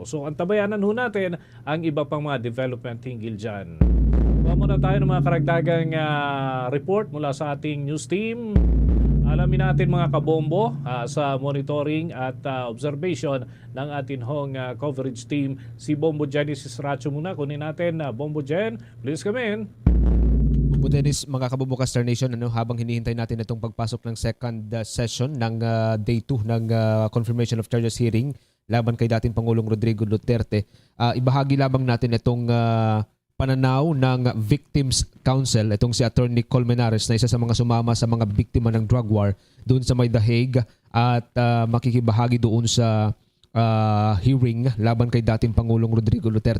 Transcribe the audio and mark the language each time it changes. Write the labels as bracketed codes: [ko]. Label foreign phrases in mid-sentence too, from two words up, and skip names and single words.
[tl] So antabayanan ho natin ang iba pang mga development hinggil dyan. Muna tayo ng mga karagdagang report mula sa ating news team. Alamin natin mga kabombo sa monitoring at observation ng ating hong [en] coverage team. [tl] Si Bombo Genesis Racho muna. Kunin natin Bombo Gen. [en] Please come in. [tl] Bombo Dennis, mga kabombo ka Star Nation, habang hinihintay natin itong pagpasok ng [en] second session [tl] ng day 2 ng [en] confirmation of charges hearing [tl] laban kay dating Pangulong Rodrigo Duterte, ibahagi lamang natin itong pananaw ng Victims Council, itong si Attorney Colmenares na isa sa mga sumama sa mga biktima ng [en] drug war [tl] doon sa may The Hague at makikibahagi doon sa hearing laban kay dating Pangulong Rodrigo Duterte.